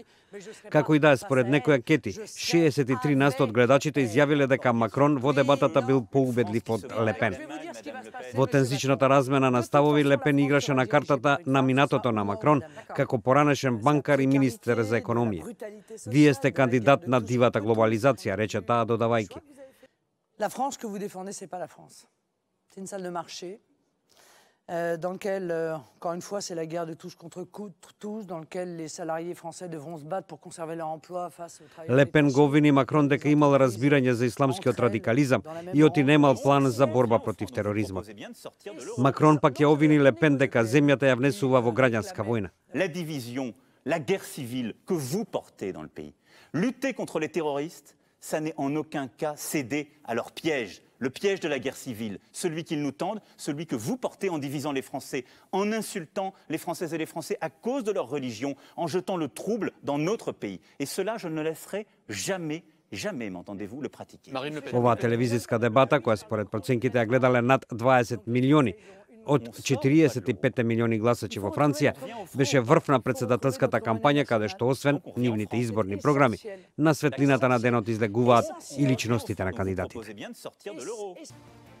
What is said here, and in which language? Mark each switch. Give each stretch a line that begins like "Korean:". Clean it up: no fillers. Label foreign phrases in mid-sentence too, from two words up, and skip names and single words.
Macedonian: Како и да е, според некои анкети, 63% од гледачите изјавиле дека Макрон во дебатата бил поубедлив од Ле Пен. Во тензичната размена на ставови, Ле Пен играше на картата на минатото на Макрон како поранешен банкар и министер за економија. Вие сте кандидат на дивата глобализација, рече таа додавајќи.
French: La France que vous défendez, c'est pas la France. C'est une salle de marché dans laquelle, encore une fois, c'est la guerre de tous contre tous, dans laquelle les salariés français devront se battre pour conserver leur emploi face aux travailleurs.
Macedonian: Ле Пен го обвини Макрон дека имал разбирање за исламскиот радикализам и оти немал план за борба против тероризмот. Макрон пак ја обвини Ле Пен дека земјата ја внесува во граѓанска војна.
French: La division, la guerre civile que vous portez dans le pays. Lutter contre les terroristes, ça n'est en aucun cas céder à leur piège, le piège de la guerre civile, celui qu'ils nous tendent, celui que vous portez en divisant les Français, en insultant les Françaises et les Français à cause de leur religion, en jetant le trouble dans notre pays. Et cela, je ne laisserai jamais, m'entendez-vous, le pratiquer.
Macedonian: Оваа телевизиска дебата, која според проценките ја гледале над 20 милиони, од 45 милиони гласачи во Франција, беше врв на претседателската кампања, каде што освен нивните изборни програми, на светлината на денот излегуваат и личностите на кандидатите.